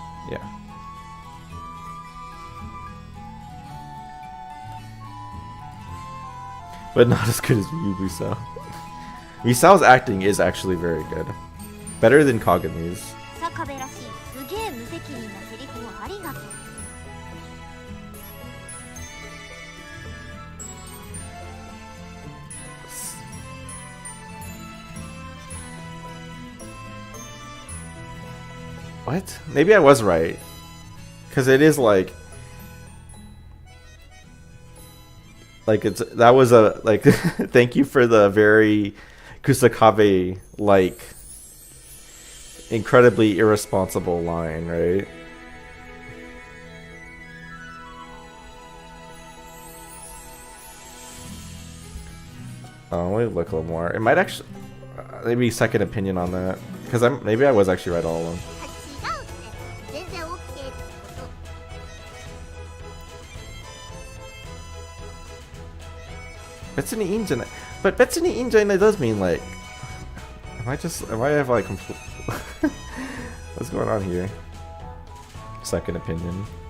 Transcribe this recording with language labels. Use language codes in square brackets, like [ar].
[en] Yeah. But not as good as Misao. Misao's acting is actually very good. Better than Kagami's. [ja] 坂部らしいすげえ無責任なセリフをありがとう。 [en] What? Maybe I was right. Because it is like it's that was a like thank you for the very Kusakabe like incredibly irresponsible line, right? Let me look a little more. It might actually maybe second opinion on that because maybe I was actually right all along. [ja] 違うって全然 OK ってこと。 Betsuni Injanai. [en] But [ja] Betsuni Injanai [en] does mean like am I have like complete what's going on here? Second opinion.